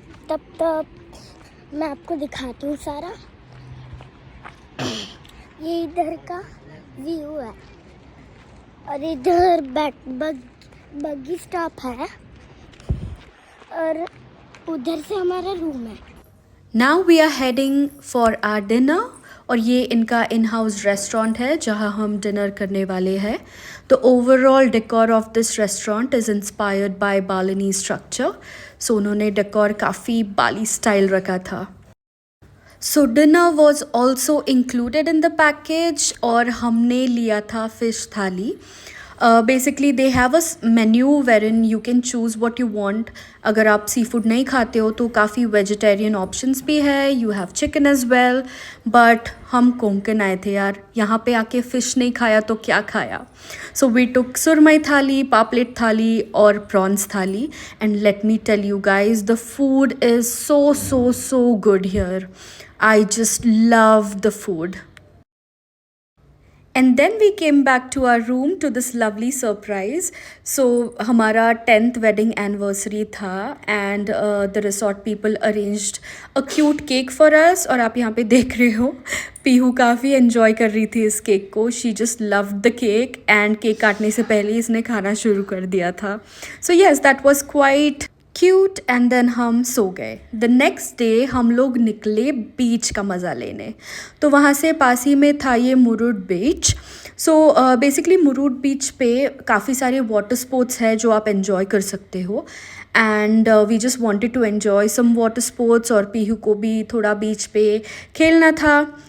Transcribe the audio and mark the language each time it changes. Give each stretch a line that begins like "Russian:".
Hindi: तब तक मैं आपको दिखाती हूँ सारा. ये इधर का व्यू है और इधर बग्गी स्टॉप है और उधर से हमारा रूम है.
English: Now we are heading for our dinner.
Hindi: और ये इनका इन हाउस रेस्टोरेंट है जहाँ हम डिनर करने वाले हैं.
English: The overall decor of this restaurant is inspired by Balinese structure.
Hindi: सो उन्होंने डेकोर काफ़ी बाली स्टाइल रखा था.
English: so dinner was also included in the package
Hindi: और हमने लिया था फ़िश थाली.
English: Basically they have a menu where in you can choose what you want.
Hindi: अगर आप सी फूड नहीं खाते हो तो काफ़ी वेजिटेरियन ऑप्शंस भी है.
English: You have chicken as well.
Hindi: But हम कोंकण आए थे यार, यहाँ पे आके फ़िश नहीं खाया तो क्या खाया.
English: So we took surmai thali, paplet thali और prawns thali. And let me tell you guys, the food is so good here. I just love the food. And then we came back to our room to this lovely surprise. So
Hindi: हमारा 10th wedding anniversary था
English: and the resort people arranged a cute cake for us.
Hindi: और आप यहाँ पे देख रहे हो पीहू काफ़ी enjoy कर रही थी इस केक को.
English: She just loved the cake and
Hindi: cake काटने से पहले इसने खाना शुरू कर दिया था.
English: So yes, that was quite cute.
Hindi: And then हम सो गए. द नेक्स्ट डे हम लोग निकले बीच का मज़ा लेने. तो वहाँ से पास ही में था ये मुरुड बीच. सो बेसिकली मुरुड बीच पे काफ़ी सारे वाटर स्पोर्ट्स है जो आप एंजॉय कर सकते हो.
English: and we just wanted to enjoy some water sports
Hindi: और पीहू को भी थोड़ा बीच पे खेलना था.